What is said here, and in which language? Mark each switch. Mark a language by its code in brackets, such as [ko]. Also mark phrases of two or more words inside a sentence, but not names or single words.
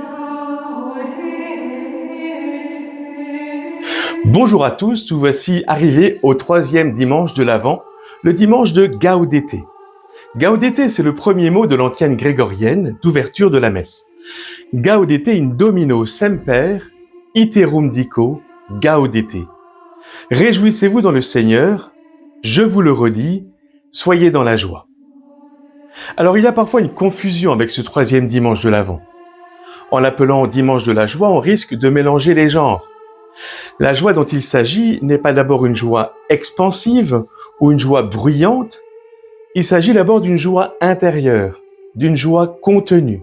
[fr] Bonjour à tous, nous voici arrivés au troisième dimanche de l'Avent, le dimanche de Gaudete. Gaudete, c'est le premier mot de l'antienne grégorienne d'ouverture de la messe. [la] Gaudete in Domino semper, iterum dico, gaudete. [fr] Réjouissez-vous dans le Seigneur, je vous le redis, soyez dans la joie. Alors il y a parfois une confusion avec ce troisième dimanche de l'Avent. En l'appelant dimanche de la joie, on risque de mélanger les genres. La joie dont il s'agit n'est pas d'abord une joie expansive ou une joie bruyante, il s'agit d'abord d'une joie intérieure, d'une joie contenue.